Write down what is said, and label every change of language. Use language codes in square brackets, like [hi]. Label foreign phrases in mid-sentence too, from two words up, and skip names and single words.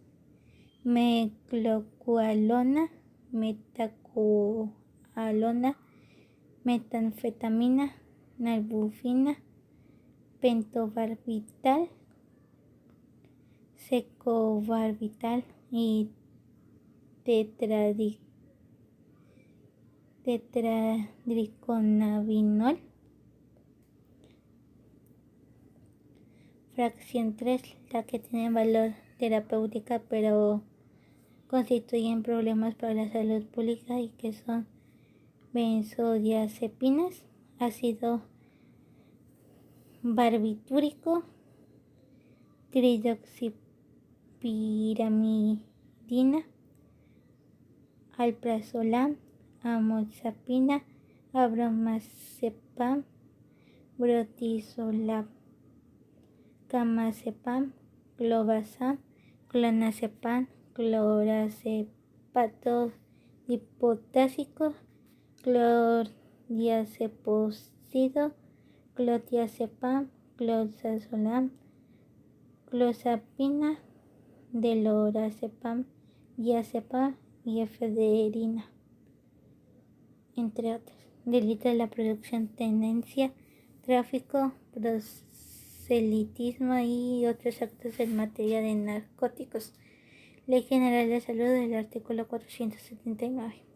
[es] meclocualona, metacualona, metanfetamina, nalbufina, pentobarbital, secobarbital y tetradiconnabinol. Fracción 3. La que tiene valor terapéutica pero constituyen problemas para la salud pública y que son benzodiazepinas, ácido barbitúrico, tridoxipiramidina, alprazolam, amoxapina, abromazepam, brotizolam, camazepam, clobazam, clonazepam, clorazepato dipotásico, clordiazepóxido, clotiazepam, clozazolam, clozapina, delorazepam, diazepam y efedrina, entre otros. Delito de la producción, tenencia, tráfico, proselitismo y otros actos en materia de narcóticos. Ley General de Salud, del artículo 479.